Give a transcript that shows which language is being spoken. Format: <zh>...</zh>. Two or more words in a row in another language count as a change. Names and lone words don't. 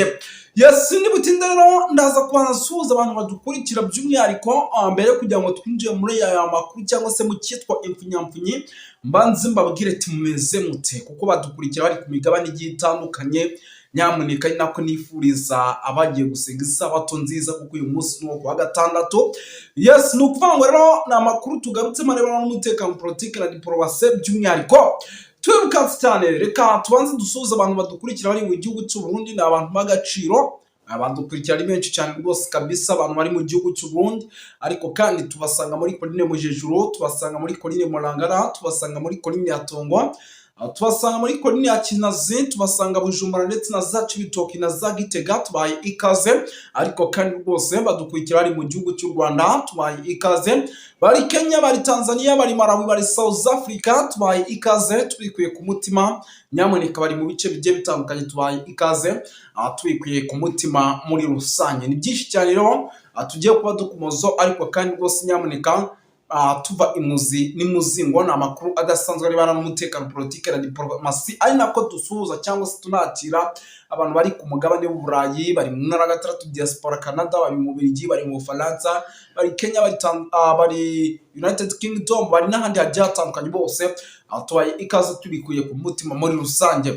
<rw>Yes, ndi butinde rero ndaza kwanasuhuza abantu badukurikira by'umwihariko mbere kugira ngo twinjiye muri aya makuru cyangwa se mu cyitwa imfunyamfunyi mbanze mbabwire ati mumeze mute kuko badukurikira bari ku migabane igiye itandukanye. Nyamuneka nako nifuriza abagiye gusenga isabato nziza kuko uyu munsi no kwa gatandatu. Yes, nukuvuga rero na makuru tugarutse marebana n'umutekano politike na diplomasi by'umwihariko. Twirukanse cyane reka tubanze dusuhuza abantu badukurikira bari mu gihugu cy'u Burundi na abantu bagaciro abadukurikira ari benshi cyane rwose kabisa abantu bari mu gihugu cy'u Burundi, ariko kandi tubasanga muri Coline Mujejuru, tubasanga muri Coline Murangara, tubasanga muri Coline ya Tongwa, tubasanga muri Coline ya Kinazi, tubasanga Bujumbura ndetse na za Cibitoke na za Gitega tubaye ikaze. Ariko kandi rwose badukurikira ari mu gihugu cy'u Rwanda tubaye ikaze, bari Kenya, bari Tanzania, bari Malawi, bari South Africa tubaye ikaze tubikuye ku mutima. Nyamuneka bari mu bice bigiye bitandukanye tubaye ikaze tubikuye ku mutima muri rusange. Ni byinshi cyane rero tugiye kuba dukumozo, ariko kandi rwose nyamuneka tuva imuzi n'imuzingo na makuru adasanzwe aribana n'umutekano politike na diplomasi ari nako dusuhuza cyangwa se tunakira abantu bari ku mugabane w'Uburayi, bari mu ntara gatandatu diaspora Canada, bari mu Bubiligi, bari mu Faransa, bari Kenya, bari United Kingdom, bari n'ahandi hagiye hatandukanye bose tubaye ikaze tubikuye ku mutima muri rusange.</rw>